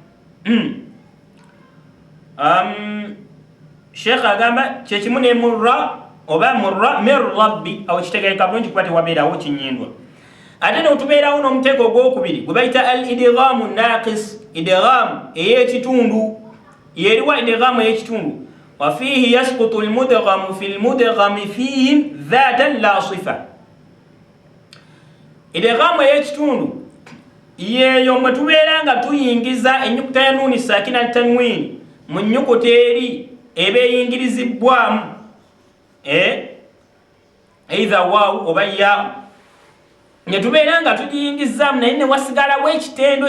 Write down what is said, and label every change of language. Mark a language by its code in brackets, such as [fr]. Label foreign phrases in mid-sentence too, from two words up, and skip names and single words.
[lg] Sheikh agamba kyekimu ne murra oba [ar] مرة من ربي, [lg] awo kitegereka bulungi kuba tewabeerawo kinnyindwa. Ate n'otubeerawo n'omuteeko ogwokubiri gwe bayita [ar] الإدغام الناقص, [lg] idghamu ey'ekitundu. Yeriwa idghamu ey'ekitundu. [ar] وفيه يسقط المدغم في المدغم فيه ذاتا لا صفة. [lg] Idghamu ey'ekitundu yeeyo mwe tubeera nga tuyingiza ennyukuta ya nuuni sakina tanwini mu nnyukuta eri eba eyingirizibwamu either waawu oba yaawu ne tubeera nga tugiyingizaamu naye ne wasigalawo ekitendo